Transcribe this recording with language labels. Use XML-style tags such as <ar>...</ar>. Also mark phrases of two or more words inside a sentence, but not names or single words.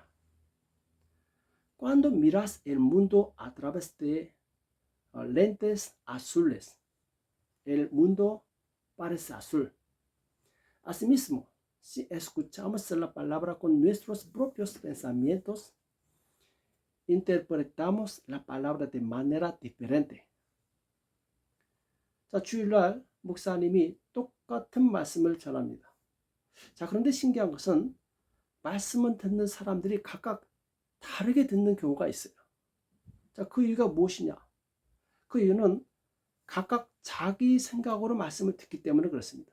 <es>Cuando miras el mundo a través de lentes azules, el mundo parece azul. Asimismo, si escuchamos la palabra con nuestros propios pensamientos, interpretamos la palabra de manera diferente.</es> <ko>자, 주일날 목사님이 똑같은 말씀을 전합니다. 자, 그런데 신기한 것은 말씀을 듣는 사람들이 각각 다르게 듣는 경우가 있어요. 자, 그 이유가 무엇이냐? 그 이유는 각각 자기 생각으로 말씀을 듣기 때문에 그렇습니다.</ko>